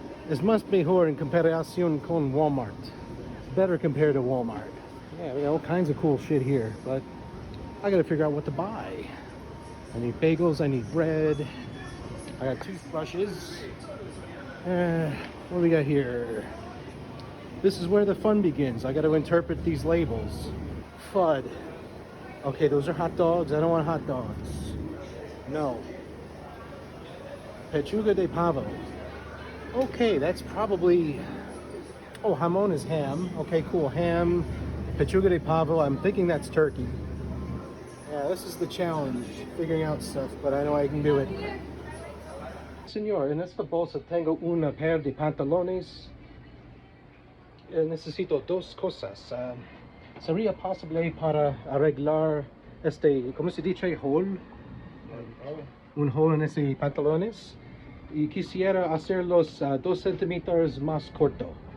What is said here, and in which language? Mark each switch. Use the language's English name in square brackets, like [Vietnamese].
[Spanish] Es más mejor en comparación con Walmart. [English] It's better compared to Walmart. Yeah, we got all kinds of cool shit here, but I gotta figure out what to buy. I need bagels, I need bread, I got toothbrushes. What do we got here? This is where the fun begins. I got to interpret these labels. FUD. Okay, those are hot dogs. I don't want hot dogs. [Spanish] No. Pechuga de pavo. [English] Okay, that's probably... Oh, jamon is ham. Okay, cool. Ham. Pechuga de pavo. I'm thinking that's turkey. Yeah, this is the challenge. Figuring out stuff, but I know I can do it. [Spanish] Señor, en esta bolsa tengo una pair de pantalones. Necesito dos cosas. ¿Sería posible para arreglar ¿cómo se dice? Hole. Un hole en ese pantalones. Y quisiera hacerlos 2 centímetros más corto.